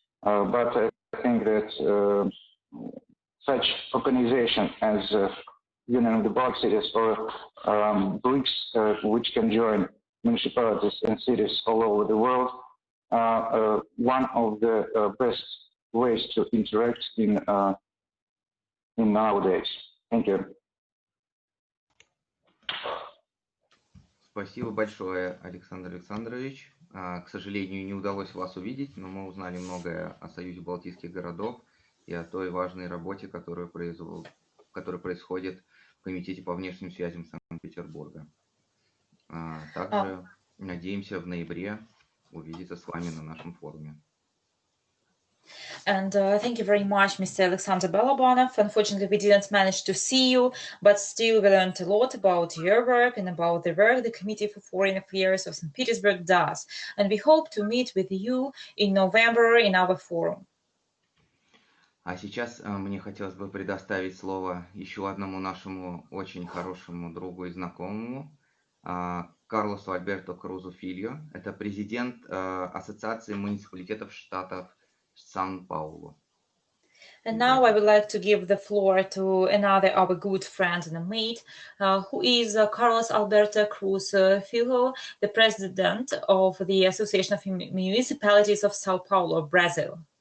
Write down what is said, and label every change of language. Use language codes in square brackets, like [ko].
[en] But I think that such organization as Union of the Baltic Cities or BRICS, which can join municipalities and cities all over the world, are one of the best ways to interact in nowadays. Thank you. [ru] Спасибо большое, Александр Александрович. К сожалению, не удалось вас увидеть, но мы узнали многое о Союзе Балтийских городов и о той важной работе, которая происходит в Комитете по внешним связям Санкт-Петербурга. Также надеемся в ноябре увидеться с вами на нашем форуме. [en] And thank you very much, Mr. Alexander Balabanov. Unfortunately, we didn't manage to see you, but still we learned a lot about your work and about the work the Committee for Foreign Affairs of St. Petersburg does. And we hope to meet with you in November in our forum. [ru] А сейчас мне хотелось бы предоставить слово еще одному нашему очень хорошему другу и знакомому, Карлосу Альберто Крузу Фильо. Это президент Ассоциации муниципалитетов штатов Сан-Паулу. [en] And now I would like to give the floor to another our good friend and mate, who is Carlos Alberto Cruz Filho, the president of the Association of Municipalities of Sao Paulo, Brazil.